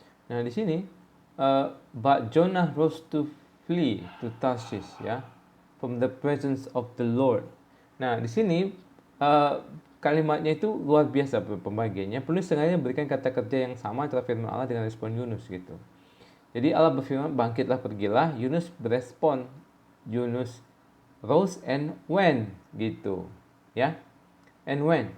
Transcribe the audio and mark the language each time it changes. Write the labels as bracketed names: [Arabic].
[Indonesian] Nah, di sini [English] but Jonah rose to flee to Tarshish ya, from the presence of the Lord. [Indonesian] Nah, di sini kalimatnya itu luar biasa pembagiannya. Penulis sengaja memberikan kata kerja yang sama antara firman Allah dengan respon Yunus gitu. Jadi Allah berfirman, bangkitlah, pergilah. Yunus berespon, Yunus [English] rose and went [Indonesian] gitu ya, [English] and went.